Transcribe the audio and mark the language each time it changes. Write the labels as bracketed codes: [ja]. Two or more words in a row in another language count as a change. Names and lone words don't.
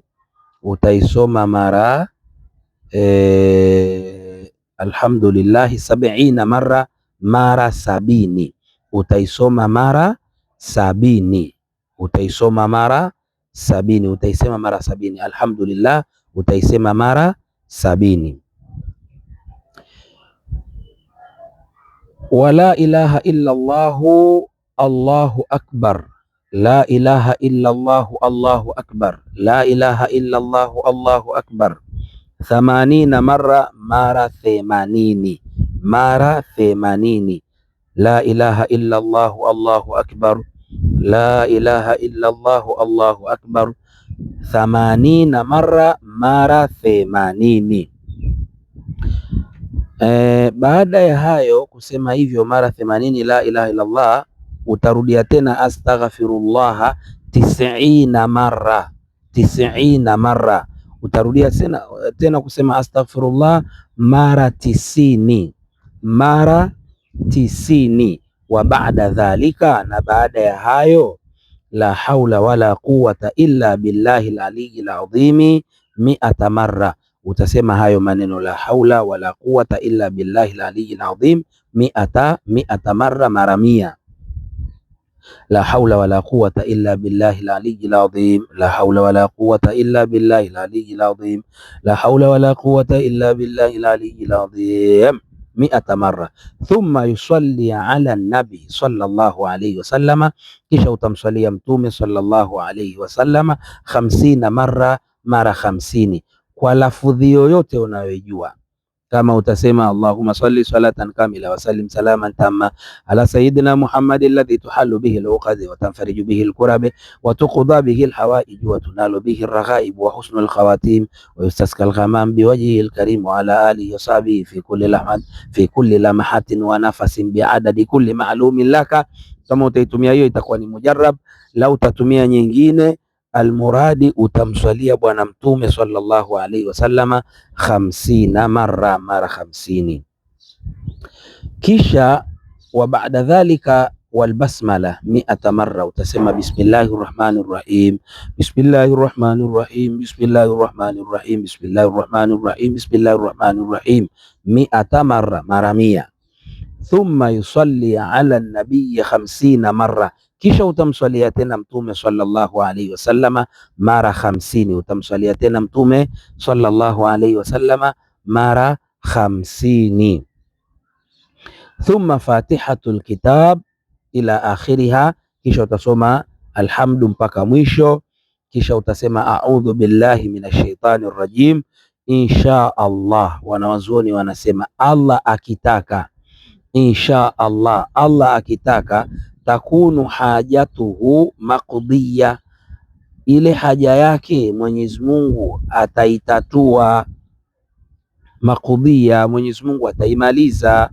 [sw] Utaisoma mara alhamdulillah 70 mara, mara 70. Utaisoma mara 70, utaisoma mara 70, utaisema mara 70. Alhamdulillah utaisema mara 70. [ar] ولا إله إلا الله الله أكبر، لا إله إلا الله الله أكبر، لا إله إلا الله الله أكبر 80 [sw] mara, mara 80, mara 80. [ar] لا إله إلا الله الله أكبر، لا إله إلا الله الله أكبر 80 [sw] mara, mara 80. Baada ya hayo kusema hivyo mara 80 [ar] لا إله إلا الله, [sw] utarudia tena astaghfirullah 90 mara, 90 mara. Utarudia tena kusema astaghfirullah mara 90, mara 90. [ar] وبعد ذلك, [sw] na baada ya hayo, [ar] لا حول ولا قوة إلا بالله العلي العظيم 100 mara. [sw] Utasema hayo maneno [ar] la haula wala quwwata illa billahi al-aliyyil azim [sw] 100 mara, mara 100. [ar] لا حول ولا قوة إلا بالله العلي العظيم، لا حول ولا قوة إلا بالله العلي العظيم، لا حول ولا قوة إلا بالله العلي العظيم 100 mara. ثم يصلي على النبي صلى الله عليه وسلم, [sw] kisha utamswalia mtume [ar] sallallahu alayhi wasallama [sw] 50 mara, mara 50, kwa lafudhi yoyote unayojua. Kama utasema [ar] اللهم صل صلاة كاملة وسلم سلاما تاما على سيدنا محمد الذي تحل به العقد وتنفرج به الكرب وتقضى به الحوائج وتنال به الرغائب وحسن الخواتيم ويستسقى الغمام بوجهه الكريم وعلى آله وصحبه في كل لمحة ونفس بعدد كل معلوم لك. [sw] Kama utaitumia hiyo itakuwa ni mujarrab. La utatumia nyingine, almuradi utamswalia bwana mtume [ar] sallallahu alaihi wasallama [sw] 50 mara, mara 50. [ar] Kisha وبعد ذلك والبسملة 100 mara. Utasema بسم الله الرحمن الرحيم، بسم الله الرحمن الرحيم، بسم الله الرحمن الرحيم، بسم الله الرحمن الرحيم، بسم الله الرحمن الرحيم 100 [sw] mara, mara 100. [ar] ثم يصلي على النبي 50 mara, [sw] kisha utamswalia tena mtume [ar] صلى الله عليه وسلم mara 50. [sw] Utamswalia tena mtume [ar] sallallahu alaihi wasallama [sw] mara 50. [ar] ثم فاتحة الكتاب إلى آخرها, [sw] kisha utasoma alhamdu mpaka mwisho. Kisha utasema [ar] أعوذ بالله من الشيطان الرجيم إن شاء الله. [sw] Wanawazuoni wanasema Allah akitaka, [ar] إن شاء الله, [sw] Allah akitaka, [ar] تكون حاجته مقضية, [sw] ile haja yake Mwenyezi Mungu ataitatua. Maqdiya, Mwenyezi Mungu ataimaliza.